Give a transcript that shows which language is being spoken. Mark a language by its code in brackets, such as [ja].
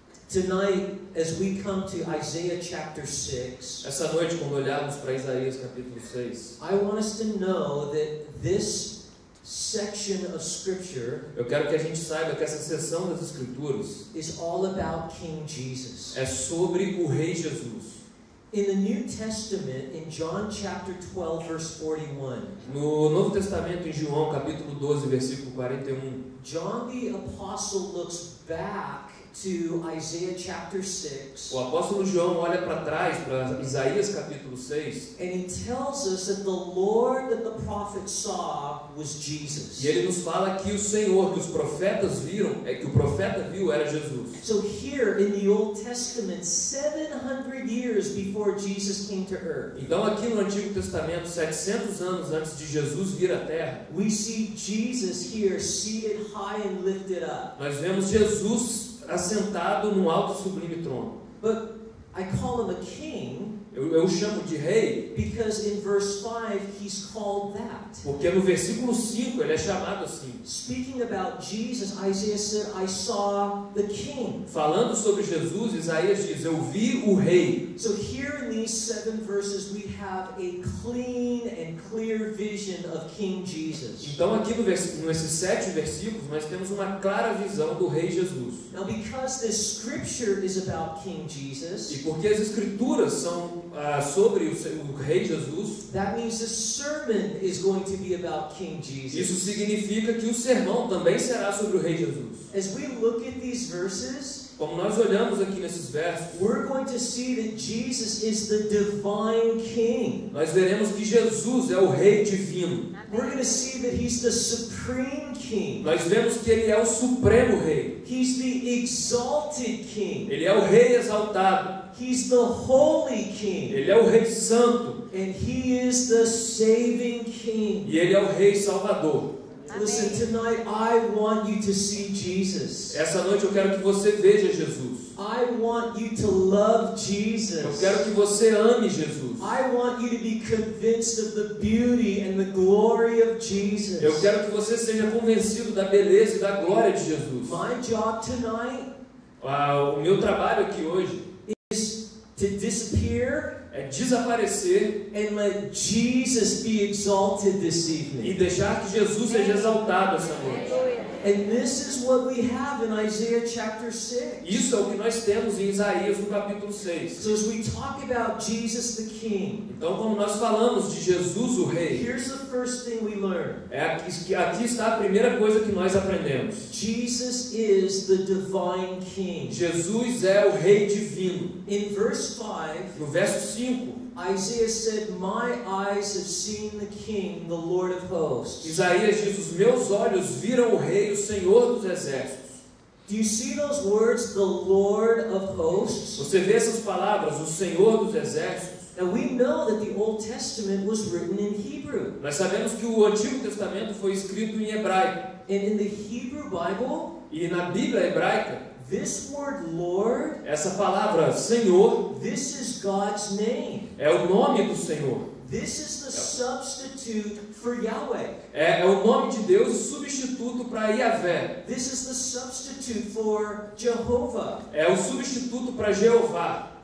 [en] Tonight, as we come to Isaiah chapter 6, [pt] Essa noite, quando olharmos para Isaías capítulo 6, [en] I want us to know that this section of Scripture [pt] eu quero que a gente saiba que essa seção das Escrituras [en] is all about King Jesus. [pt] é sobre o Rei Jesus. [en] In the New Testament, in John chapter 12, verse 41, [pt] No Novo Testamento, em João capítulo 12, versículo 41, [en] John the Apostle looks back to Isaiah chapter 6, [pt] o apóstolo João olha para trás, para Isaías capítulo 6, [en] and he tells us that the Lord that the prophet saw was Jesus. [pt] e ele nos fala que o Senhor que os profetas viram, que o profeta viu era Jesus. [en] So here in the Old Testament, 700 years before Jesus came to earth, [pt] Então aqui no Antigo Testamento, 700 anos antes de Jesus vir à Terra, [en] we see Jesus here seated high and lifted up. [pt] nós vemos Jesus assentado num alto e sublime trono. [en] But I call him a king [pt] Eu o chamo de rei [en] because in verse 5 he's called that. [pt] porque no versículo 5 ele é chamado assim. [en] Speaking about Jesus, Isaiah said, I saw the king. [pt] Falando sobre Jesus, Isaías diz: eu vi o rei. [en] So here in these 7 verses we have a clean and clear vision of King Jesus. [pt] Então aqui nesses 7 versículos nós temos uma clara visão do rei Jesus. [en] Now because this scripture is about King [pt] E [en] Jesus, [pt] porque as escrituras são sobre o rei Jesus, [en] that means the sermon is going to be about King [pt] isso [en] Jesus. [pt] significa que o sermão também será sobre o rei Jesus. [en] As we look at these verses, [pt] Como nós olhamos aqui nesses versos, [en] we're going to see that Jesus is the divine King. [pt] nós veremos que Jesus é o rei divino. [en] We're going to see that he's the supreme King. [pt] Nós vemos que ele é o supremo rei. [en] He's the exalted King. [pt] Ele é o rei exaltado. [en] He's the holy King. [pt] Ele é o rei santo. [en] And he is the saving King. [pt] E ele é o rei salvador. [en] Listen, tonight I want you to see Jesus. [pt] Essa noite eu quero que você veja Jesus. [en] I want you to love [pt] Eu [en] Jesus. [pt] quero que você ame Jesus. [en] I want you to be convinced of the beauty and the glory of Jesus. [pt] Eu quero que você seja convencido da beleza e da glória de Jesus. [en] My job tonight [pt] O meu trabalho aqui hoje [en] is to disappear [pt] é desaparecer [en] and let Jesus be exalted this [pt] e [en] evening. [pt] deixar que Jesus seja exaltado essa noite. [en] And this is what we have in Isaiah chapter 6. [pt] Isso é o que nós temos em Isaías no capítulo 6. [en] So as we talk about Jesus the King, [pt] Então, como nós falamos de Jesus o Rei, [en] here's the first thing we learn. [pt] aqui está a primeira coisa que nós aprendemos. [en] Jesus is the divine King. [pt] Jesus é o Rei divino. [en] In verse 5, [pt] No verso 5, [en] Isaiah said, "My eyes have seen the King, the Lord of hosts." [pt] Isaías diz: os meus olhos viram o Rei, o Senhor dos exércitos. [en] Do you see those words, the Lord of hosts? [pt] Você vê essas palavras, o Senhor dos exércitos? [en] Now we know that the Old Testament was written in Hebrew. [pt] Nós sabemos que o Antigo Testamento foi escrito em hebraico. [en] And in the Hebrew Bible, [pt] E na Bíblia hebraica, [en] this word Lord, [pt] essa palavra Senhor [en] this is God's name. [pt] é o nome do Senhor. [en] This is the substitute for Yahweh. [pt] É o nome de Deus substituto para Yahvé. [en] This is the substitute for Jehovah. [pt] É o substituto para Jeová.